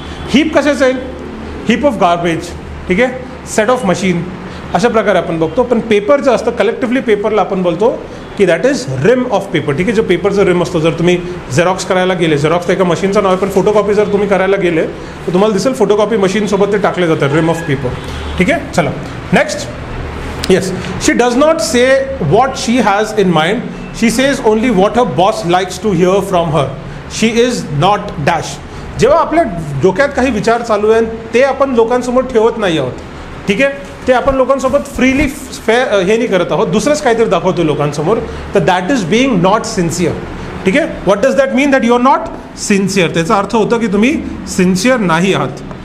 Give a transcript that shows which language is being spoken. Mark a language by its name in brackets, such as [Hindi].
[Marathi] Heap कशाचं येईल, [English] Heap of garbage. [Marathi] ठीक आहे, [English] set off machine, [Marathi] अशा प्रकारे आपण बघतो. पण पेपर जे असतं कलेक्टिव्हली पेपरला आपण बोलतो की [English] That is ream of paper. [Marathi] ठीक आहे, जो पेपरचं रिम असतो, जर तुम्ही झेरॉक्स करायला गेले, झेरॉक्स तर एका मशीनचं नाव आहे, पण फोटोकॉपी जर तुम्ही करायला गेले तर तुम्हाला दिसेल फोटोकॉपी मशीनसोबत ते टाकले जातं, [English] Ream of paper. [Marathi] ठीक आहे, चला next. [English] Yes, she does not say what she has in mind, she says only what her boss likes to hear from her. She is not dash. [Marathi] जेव्हा आपल्या डोक्यात काही विचार चालू आहे ते आपण लोकांसमोर ठेवत नाही आहोत. ठीक आहे, ते आपण लोकांसोबत फ्रीली हे नाही करत आहोत, दुसरंच काहीतरी दाखवतो लोकांसमोर, तर [English] That is being not sincere. [Marathi] ठीक आहे, [English] What does that mean, that you are not sincere. [Marathi] त्याचा अर्थ होतं की तुम्ही सिन्सिअर नाही आहात.